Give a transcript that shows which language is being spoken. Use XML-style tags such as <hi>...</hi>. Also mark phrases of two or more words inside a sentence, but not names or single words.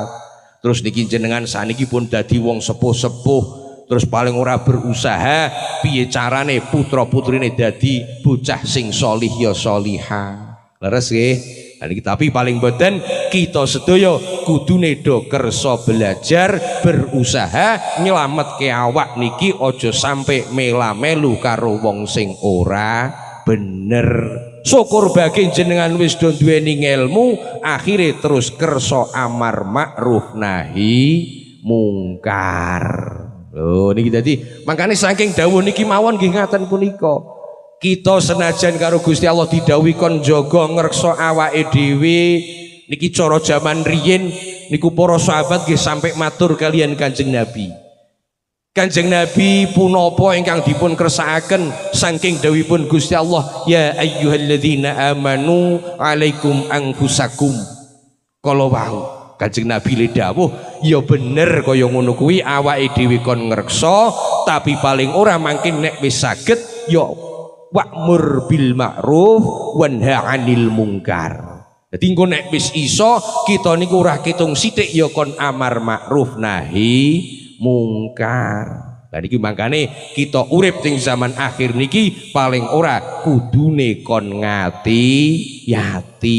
<jv>Terus niki jenengan saniki pun dadi wong sepuh-sepuh, terus paling ora berusaha piye carane putra-putrine dadi bocah sing sholih ya sholihah. Leres nggih? Tapi paling boten kita sedaya kudune do kersa belajar berusaha nyelametke awak niki aja sampai mela-melu karo wong sing ora bener. Syukur bagi jenengan wis do duweni ilmu akhire terus kersa</jv> <ar>أمر معروف نهي منكر.</ar> <jv>Lho niki dadi makane saking dawuh niki mawon nggih ngaten punika. Kita senajan karo Gusti Allah didhawuhi kon jaga ngreksa awake dhewe niki cara jaman riyin niku para sahabat nggih sampai matur kalian Kanjeng Nabi. Kanjeng Nabi punapa ingkang dipun kersakaken saking dawuhipun Gusti Allah,</jv> <ar>يا أيها الذين آمنوا عليكم أنفسكم.</ar> <jv>Kala wau Kanjeng Nabi le dawuh ya bener kaya ngono kuwi awake dhewe kon ngreksa tapi paling ora mangkin nek wis saged ya</jv> <ar>وأمر بالمعروف وانه عن المنكر.</ar> <jv>Dadi engko nek wis iso kita niku ora kitung sithik ya kon</jv> <ar>أمر معروف نهي منكر.</ar> <jv>Lah niki mangkane kita urip ing zaman akhir niki paling ora kudune kon ngati-ati.</jv>